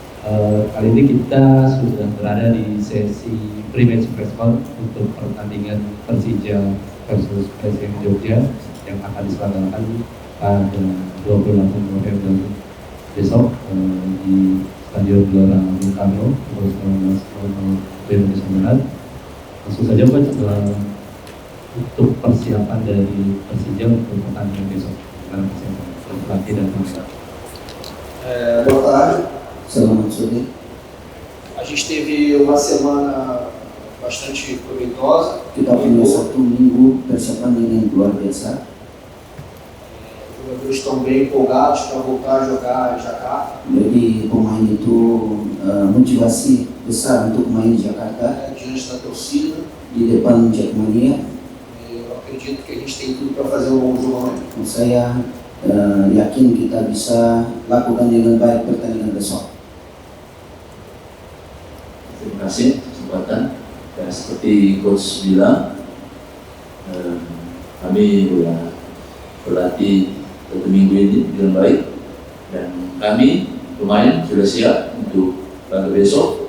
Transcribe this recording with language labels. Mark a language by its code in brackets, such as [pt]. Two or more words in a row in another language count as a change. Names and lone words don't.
[id] Kali ini kita sudah berada di sesi [en] pre-match press call [id] untuk pertandingan Persija versus PSM Jogja yang akan diselenggarakan pada 28 November besok di Stadion Gelora Bung Karno pukul 19.00 Indonesia Barat. Langsung saja Coach, untuk persiapan dari Persija untuk pertandingan besok dengan persiapan pelatih dan pemain. [pt] Boa tarde. [id] Selamat sore. [pt] A gente teve uma semana bastante proveitosa. [id] Kita punya satu minggu persiapan yang luar biasa. [pt] Os jogadores estão bem empolgados para voltar a jogar em Jakarta. [id] Jadi pemain itu motivasi besar untuk main di Jakarta, [pt] Diante da torcida. [id] di depan Jackmania. [pt] Eu acredito que a gente tem tudo para fazer um bom jogo amanhã. [id] Saya yakin kita bisa lakukan dengan baik pertandingan besok. Terima kasih kesempatan. Ya, seperti coach bilang, kami sudah berlatih satu minggu ini dengan baik dan kami pemain sudah siap untuk laga besok.